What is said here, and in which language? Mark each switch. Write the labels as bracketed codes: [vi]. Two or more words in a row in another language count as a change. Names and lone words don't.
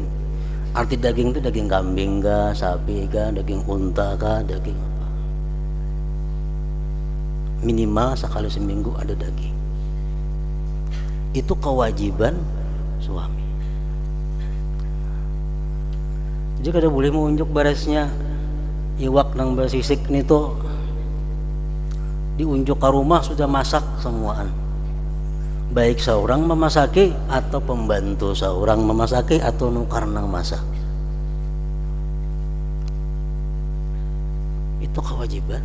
[id] Arti daging itu daging kambing kah, sapi kah, daging unta kah, daging apa? Minimal sekali seminggu ada daging. Itu kewajiban suami. [bjn] Jadi kada boleh menunjuk barasnya iwak nang bersisik nih tuh diunjuk ke rumah sudah masak semuaan, baik seorang memasaki atau pembantu seorang memasaki atau nukar nang masak. [id] Itu kewajiban.